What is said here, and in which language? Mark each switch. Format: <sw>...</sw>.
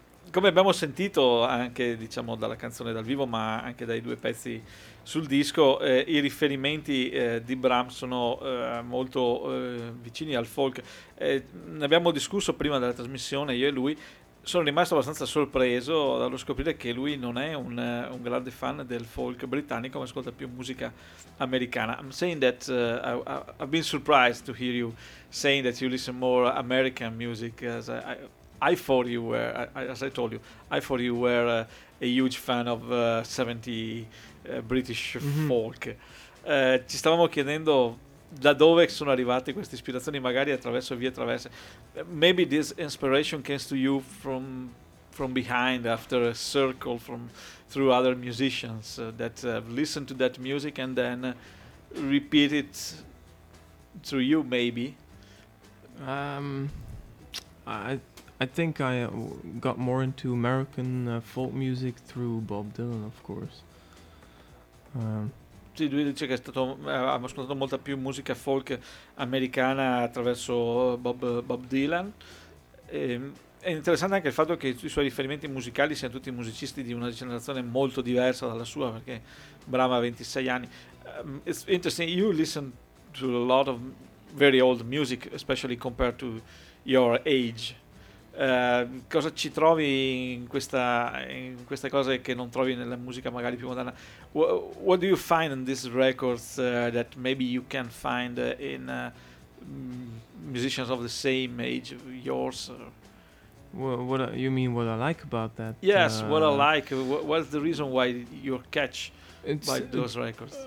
<it>Come abbiamo sentito anche, diciamo, dalla canzone dal vivo, ma anche dai due pezzi sul disco, i riferimenti di Brahms sono molto vicini al folk. Ne abbiamo discusso prima della trasmissione, io e lui. Sono rimasto abbastanza sorpreso dallo scoprire che lui non è un grande fan del folk britannico, ma ascolta più musica americana.</it> <en>I'm saying that I've been surprised to hear you saying that you listen more American music, as I thought you were, as I told you, I thought you were a huge fan of 70 British folk.</en> <it>Ci stavamo chiedendo da dove sono arrivate queste ispirazioni, magari attraverso vie traverse.</it> <en>Maybe this inspiration came to you from behind, after a circle through other musicians that listened to that music and then repeat it through you, maybe. I think I got more into American folk music through Bob Dylan, of course.</en> <it>Sì, lui dice che abbiamo ascoltato molta più musica folk americana attraverso Bob Dylan. È interessante anche il fatto che i suoi riferimenti musicali siano tutti musicisti di una generazione molto diversa dalla sua, perché Brahms ha 26 anni.</it> <en>It's interesting, you listen to a lot of very old music, especially compared to your age.</en> <it>Cosa ci trovi in queste cose che non trovi nella musica magari più moderna?</it> <en>What do you find in these records that maybe you can find in musicians of the same age yours? You mean what I like about that? Yes, what I like. What's the reason why you catch by those records?</en>